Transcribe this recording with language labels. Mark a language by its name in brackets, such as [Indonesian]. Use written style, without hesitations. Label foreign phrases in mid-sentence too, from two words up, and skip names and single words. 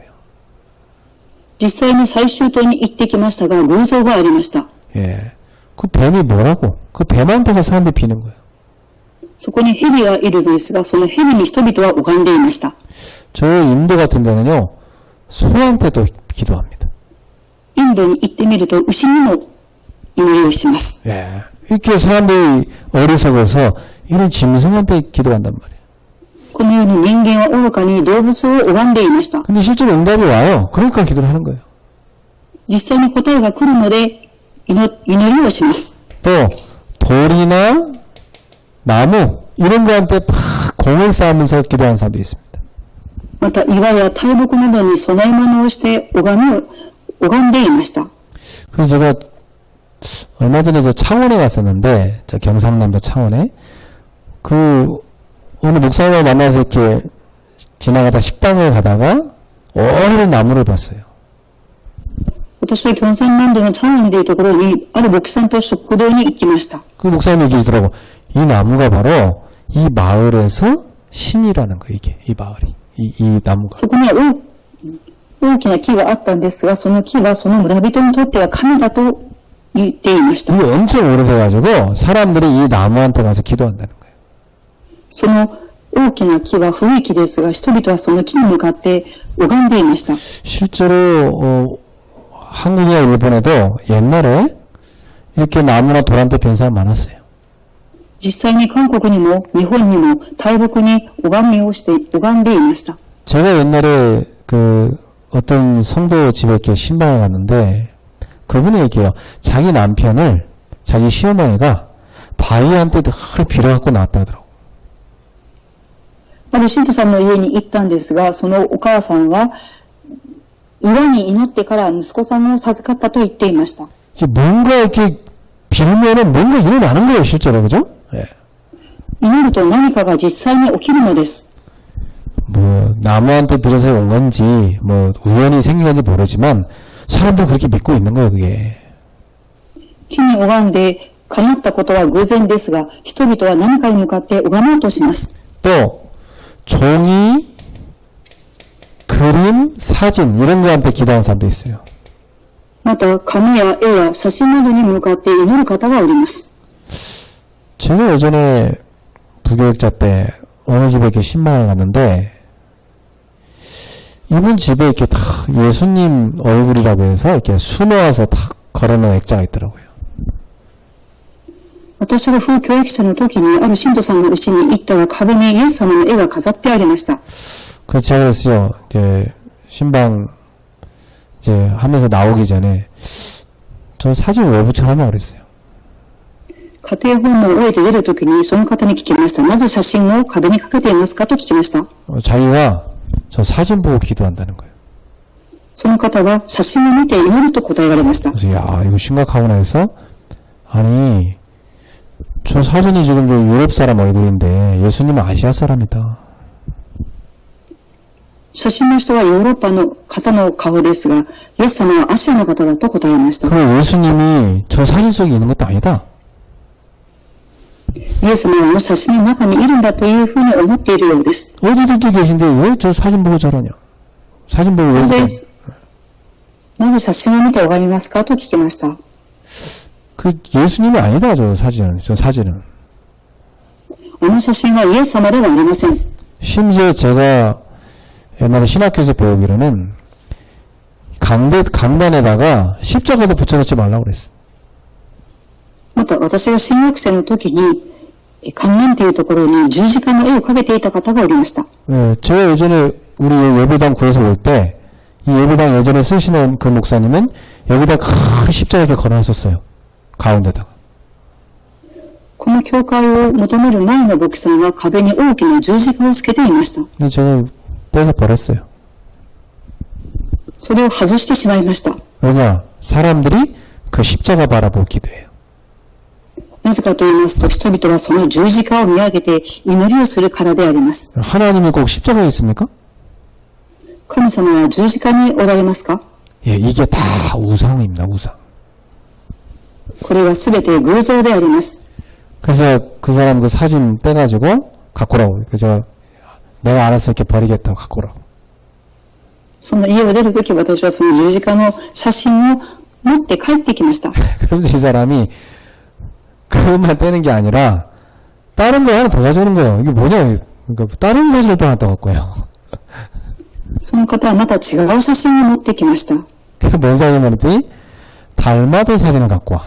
[Japanese] 実際に最終島に行ってきましたが、偶像がありました。 [Korean] 예. 그 뱀이 뭐라고? 그 뱀한테가 사람들이 비는 거예요. [Japanese] そこに蛇がいるのですが、その蛇に人々は拝んでいました。 [Korean] 저 인도 같은 데는요, 소한테도 기도합니다. [Japanese] インドに行ってみると、牛にも祈りをします。 [Korean] 예. 이렇게 사람들이 어리석어서 이런 짐승한테 기도한단 말이에요. [Japanese] このように人間は愚かに動物を拝んでいました。 [Korean] 근데 실제로 응답이 와요. 그러니까 기도를 하는 거예요. [Japanese] 実際に答えが来るので、祈りをします。 [Korean] 또 돌이나 나무 이런 거한테 막 공을 쌓으면서 기도하는 사람도 있습니다. [Japanese] また岩や大木などに供え物をして拝んでいました。 [Korean] 그래서 제가 얼마 전에 저 창원에 갔었는데, 저 경상남도 창원에 어느 목사님을 만나서 이렇게 지나가다 식당을 가다가 오래된 나무를 봤어요. [Japanese] 私は京山南道の茶園というところに、ある牧師さんと食堂に行きました。 [Korean] 그 목사님이 얘기하더라고. 이 나무가 바로 이 마을에서 신이라는 거예요. 이 마을이. 이 나무가. [Japanese] そこには大きな木があったんですが、その木はその村人にとっては神だと言っていました。 [Korean] 이게 엄청 오래돼가지고 사람들이 이 나무한테 가서 기도한다는 거예요. [Japanese] その大きな木は古い木ですが、人々はその木に向かって拝んでいました。 [Korean] 실제로 한국이나 일본에도 옛날에 이렇게 나무나 돌한테 뵌 사람 많았어요. [Japanese] 実際に韓国にも日本にも大木に拝んでいました。 [Korean] 제가 옛날에 어떤 성도 집에 이렇게 신방을 갔는데 그분이 얘기해요. 자기 남편을 자기 시어머니가 바위한테 늘 빌어갖고 나왔다 하더라고. [Japanese] ある信徒さんの家に行ったんですが、そのお母さんは岩に祈ってから息子さんを授かったと言っていました。 [Korean] 뭔가 이렇게 빌면은 뭔가 일어나는 거예요, 실제로. 그죠? 예. [Japanese] 祈ると何かが実際に起きるのです。 [Korean] 뭐 나무한테 빌어서 온 건지 뭐 우연히 생긴 건지 모르지만 사람들 그렇게 믿고 있는 거예요, 그게. [Japanese] 木に拝んで叶ったことは偶然ですが、人々は何かに向かって拝もうとします。 [Korean] 또 종이, 그림, 사진 이런 거한테 기도하는 사람도 있어요. [Japanese] また紙や絵や写真などに向かって祈る方がおります。 [Korean] 제가 예전에 부교육자 때 어느 집에 이렇게 신방을 갔는데 이분 집에 이렇게 다 예수님 얼굴이라고 해서 이렇게 수놓아서 탁 걸어놓은 액자가 있더라고요. [Japanese] 私が副教育者の時にある信徒さんの家に行ったら壁にイエス様の絵が飾ってありました。 [Korean] 그래서 제가 그랬어요. 이제 신방 이제 하면서 나오기 전에 저 사진 왜 붙여놨냐 그랬어요. [Japanese] 家庭訪問を終えて出る時にその方に聞きました。なぜ写真を壁にかけていますかと聞きました。 [Korean] 자기가 저 사진 보고 기도한다는 거예요. [Japanese] その方は写真を見て祈ると答えられました。 [Korean] 그래서 야 이거 심각하구나 해서 아니 저 사진이 지금 저 유럽 사람 얼굴인데 예수님은 아시아 사람이다. [Japanese] 写真の人はヨーロッパの方の顔ですが、イエス様はアジアの方だと答えました。 [Korean] 그럼 예수님이 저 사진 속에 있는 것도 아니다. [Japanese] イエス様はあの写真の中にいるんだというふうに思っているようです。 [Korean] 어디든지 계신데 왜 저 사진 보고 저러냐. 사진 보고 왜 저러냐. [Japanese] なぜ写真を見て拝みますかと聞きました。 [Korean] 그 예수님이 아니다 저 사진은. [Japanese] あの写真はイエス様ではありません。 [Korean] 심지어 제가 옛날에 신학교에서 배우기로는 강단에다가 십자가도 붙여놓지 말라고 그랬어. [Japanese] また私が新学生の時に、観覧というところに十字架の絵を描けていた方がおりました。 [Korean] 예, 제가 예전에 우리 예배당 구해서 올 때, 이 예배당 예전에 쓰시는 그 목사님은 여기다 큰 십자가 이렇게 걸어놨었어요. 가운데다가. [Japanese] この教会を求める前の牧師さんは壁に大きな十字架をつけていました。 [Korean] 근데 제가 빼서 버렸어요. [Japanese] それを外してしまいました。 [Korean] 왜냐? 사람들이 그 십자가 바라보고 기도해요. [Japanese] なぜかと言いますと、人々はその十字架を見上げて祈りをするからであります。 [Korean] 하나님이 꼭 십자가에 있습니까? [Japanese] 神様は十字架におられますか？ [Korean] 예, 이게 다 우상입니다, 우상. [Japanese] これはすべて偶像であります。 [Korean] 그래서 그 사람 그 사진 빼가지고 갖고 오라고. 그저 내가 알아서 이렇게 버리겠다고 갖고 오라고. [Japanese] その家を出るとき私はその十字架の写真を持って帰ってきました。 [Korean] 그러면서 이 사람이 그것만 떼는 게 아니라 다른 거 하나 더 가져오는 거예요. 이게 뭐냐? 그러니까 다른 사진을 또 하나 더 갖고 와요. [Japanese] その方はまた違う写真を持ってきました。 [Korean] 뭔 사진을 했더니 달마도 사진을 갖고 와.